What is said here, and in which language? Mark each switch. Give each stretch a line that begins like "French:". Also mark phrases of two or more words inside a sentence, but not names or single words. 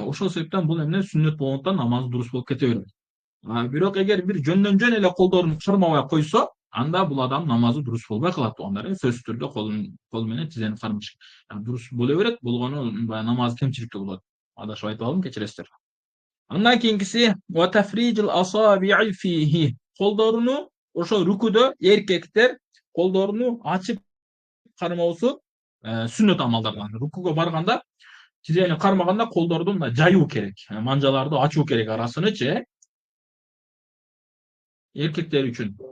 Kyrgyz: Ошол себептен бул эмне сүннөт болгондуктан намаз дурус болуп кете берет. Бирок эгер бир жөндөн жөн эле колдорун кармабай койсо, анда бул адам намазы дурус болбой калат туугандар. Сөзсүз түрдө кол менен тизени кармаш дурус боло берет, болгону баягы намаз кемчиликтүү болот. Адашып айтып алдым, кечиресиздер. Андан кийинкиси
Arabic: وتفريج الأصابع فيه.
Kyrgyz: Колдоруну ошо рүкүдө эркектер колдоруну ачып кармоосу сүннөт амалдардан. Рүкүгө барганда тизени кармаганда колдорду мындай жаюу керек. Манжаларды ачуу керек арасынычы. Эркектер үчүн.